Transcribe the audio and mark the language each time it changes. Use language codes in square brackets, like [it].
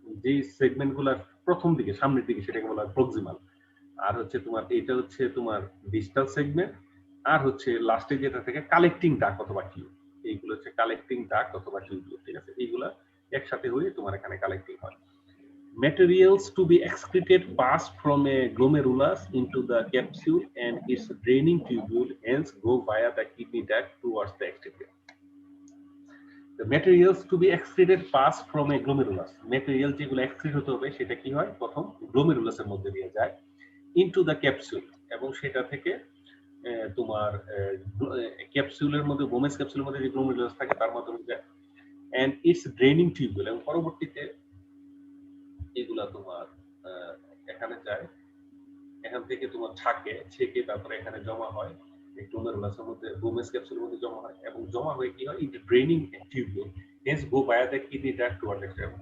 [bn] যে সেগমেন্টগুলোর প্রথম দিকে সামনের দিকে সেটাকে বলা হয় প্রক্সিমাল, আর হচ্ছে তোমার এটা হচ্ছে তোমার ডিস্টাল সেগমেন্ট, আর হচ্ছে লাস্টে যেটা থেকে কালেক্টিং ডাক অথবা টিউব, এইগুলো হচ্ছে কালেক্টিং ডাক অথবা টিউব। ঠিক আছে? এইগুলা একসাথে হয়ে তোমার এখানে কালেক্টিং হয়। [en] Materials to be excreted pass from a glomerulus into the capsule and its draining tubule, hence go via the kidney duct towards the extremity. The materials to be excreted pass from a glomerulus. [bn] Material যেগুলো excrete হতে হবে সেটা কি হয়? প্রথম গ্লোমেরুলাসের মধ্যে দিয়ে যায় [en] into the capsule, [bn] এবং সেটা থেকে তোমার ক্যাপসুলের মধ্যে, বোমেন্স ক্যাপসুলের মধ্যে যে গ্লোমেরুলাস থাকে তার মাধ্যমে যায়, [en] and its draining tubule, [bn] এবং পরবর্তীতে এগুলা তোমার এখানে যায়, এখান থেকে তোমার ছেকে তারপরে এখানে জমা হয়, এই গ্লোমেরুলাসের মধ্যে, বোমেন্স ক্যাপসুলের মধ্যে জমা হয়, এবং জমা হয়ে কি হয়, [en] It draining tubule, hence go via the kidney duct toward the extreme.